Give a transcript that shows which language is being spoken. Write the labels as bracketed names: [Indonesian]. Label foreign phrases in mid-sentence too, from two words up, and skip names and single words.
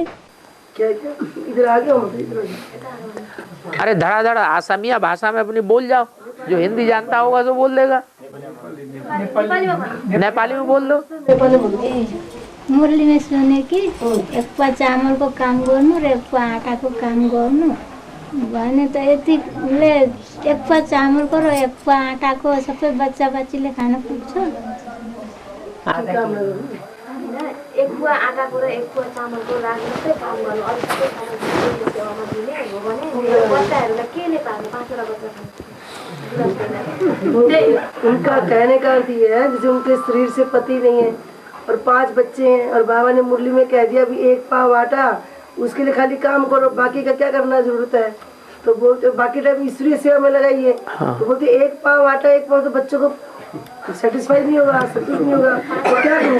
[Hindi] क्या क्या इधर आ गया, मतलब इधर। अरे धड़ाधड़ असमिया भाषा में अपनी बोल जाओ, जो हिंदी जानता होगा तो बोल देगा, नेपाली में बोल दो। मुरली में सुने कि [Nepali] एक पुआ चावल को काम गर्नु और एक पुआ आटा को काम गर्नु भने त यति ले एक पुआ चामल को र एक पुआ आटा को सबै बच्चा बच्चीले खान पुग्छ। एक पुआ आटा को र एक पुआ चामल को राख्दै काम गर्नु, अरु सबै खाना सेवामा दिने हो भने बच्चाहरूलाई केले पाल्नु, 5 वटा बच्चा। [Hindi] उनका कहने का अर्थ ये है जैसे उनके शरीर से पति नहीं है और 5 बच्चे हैं और बाबा ने मुरली में कह दिया भी एक पाव आटा, उसके लिए खाली काम करो, बाकी का क्या करना जरूरत है। तो बोलते बाकी टाइम ईश्वरीय सेवा में लगाइए। तो बोलते एक पाव आटा एक पाव, तो बच्चों को सेटिस्फाई नहीं होगा, संतुष्ट नहीं होगा, तो क्या करूं?